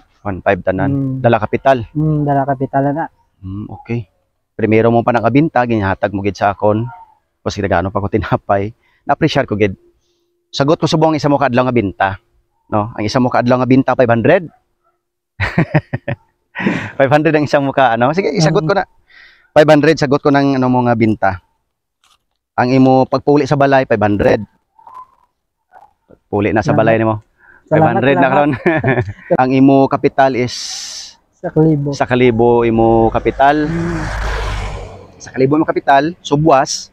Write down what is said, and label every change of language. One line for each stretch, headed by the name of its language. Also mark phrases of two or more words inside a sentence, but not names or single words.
Hiligaynon: 1,500 tanan. Dala kapital. Dala kapital na. Okay. Primero mo pa nakabinta, ginhatag mo gid sa akon. Kasi nagano pa ko tinapay. Na-appreciate ko gid. Sagot ko subong isa mo kaadlaw nga binta. No, ang isa mo kaadlaw nga binta 500. 500 ang isang muka Sige, isagot ko na. 500 sagot ko ng mo nga binta. Ang imo pagpuli sa balay 500. Puli na sa balay nimo. 500 na karon. Ang imo kapital is 1,000. 1,000 imo kapital. 1,000 imo kapital, so buwas.